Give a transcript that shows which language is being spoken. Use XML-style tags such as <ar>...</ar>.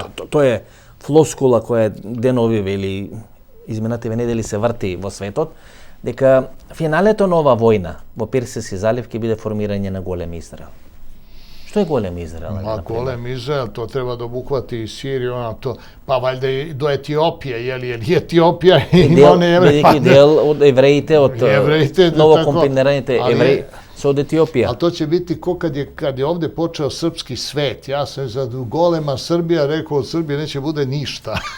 <sr>To je</sr> <mk>флоскула која деновиве или изминативе недели се врти во светот, дека финалето на ова војна во Персијски залив ќе биде формирање на голем Израел. Што е голем Израел?</mk> <sr>Голем Израел, to treba da obuhvati i Siriju, pa valjda i do Etiopije, jer Etiopija ima one jevreje.</sr> <mk>Велики дел од евреите, од новокомпинираните евреи</mk> <sr>su od Etiopije. Ali to će biti ko kad je ovdje počeo srpski svet. Ja sam za golema Srbija rekao, od Srbije neće bude ništa.</sr>